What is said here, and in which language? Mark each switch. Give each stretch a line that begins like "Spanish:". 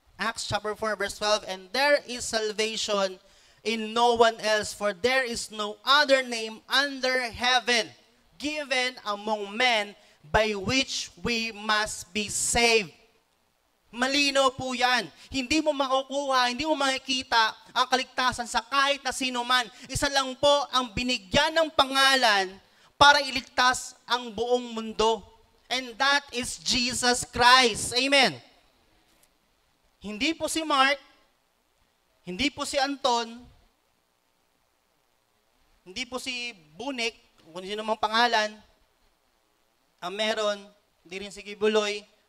English: Acts chapter 4 verse 12, "And there is salvation in no one else, for there is no other name under heaven given among men by which we must be saved."
Filipino: Malinaw po yan. Hindi mo makukuha, hindi mo makikita ang kaligtasan sa kahit na sino man. Isa lang po ang binigyan ng pangalan para iligtas ang buong mundo.
English: And that is Jesus Christ.
Filipino: Amen. Hindi po si Mark, hindi po si Anton, hindi po si Bunik, kung sino mang pangalan, ang meron, hindi rin si Gibuloy.